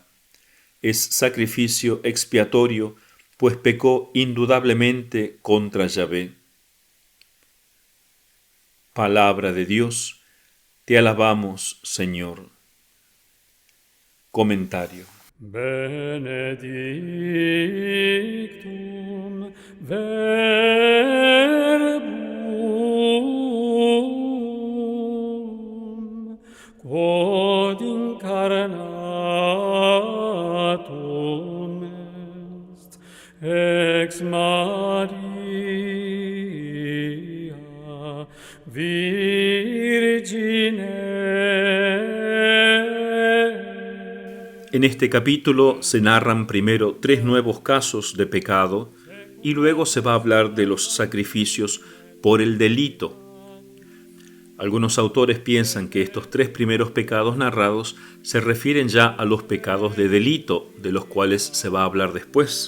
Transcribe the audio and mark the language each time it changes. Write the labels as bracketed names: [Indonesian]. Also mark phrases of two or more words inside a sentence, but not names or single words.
[Spanish] Es sacrificio expiatorio, pues pecó indudablemente contra Yahvé. Palabra de Dios, te alabamos, Señor. Comentario. [Latin] Benedictum verbum quod incarnatum est ex Maria Virgine. [Spanish] En este capítulo se narran primero 3 nuevos casos de pecado y luego se va a hablar de los sacrificios por el delito. Algunos autores piensan que estos 3 primeros pecados narrados se refieren ya a los pecados de delito, de los cuales se va a hablar después.